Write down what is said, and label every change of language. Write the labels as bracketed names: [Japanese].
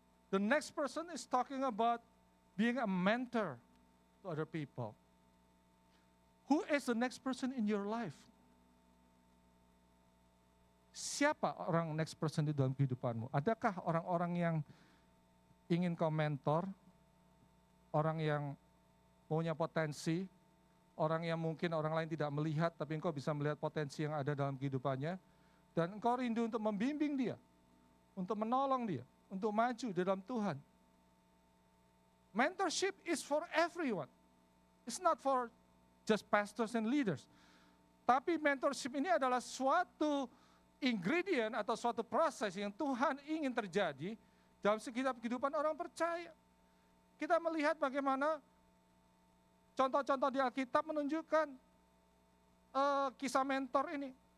[English] The next person is talking about being a mentor to other people. Who is the next person in your life? [Indonesian] Siapa orang [English] next person [Indonesian] di dalam kehidupanmu? Adakah orang-orang yang ingin kau mentor? Orang yang punya potensi, orang yang mungkin orang lain tidak melihat, tapi engkau bisa melihat potensi yang ada dalam kehidupannya, dan engkau rindu untuk membimbing dia, untuk menolong dia, untuk maju di dalam Tuhan. [English] Mentorship is for everyone. It's not for just pastors and leaders. [Indonesian] Tapi mentorship ini adalah suatu ingredient atau suatu proses yang Tuhan ingin terjadi dalam setiap kehidupan orang percaya. Kita melihat bagaimana contoh-contoh di Alkitab menunjukkan kisah mentor ini.